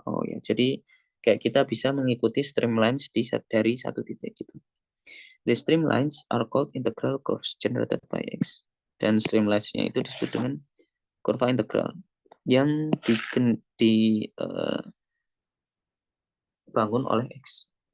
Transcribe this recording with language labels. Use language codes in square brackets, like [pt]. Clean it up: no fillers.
[id] Oh ya, jadi kayak kita bisa mengikuti streamlines dari satu titik gitu. [en] The streamlines are called integral curves generated by x. [id] Dan streamlines-nya itu disebut dengan kurva integral yang dibangun oleh x.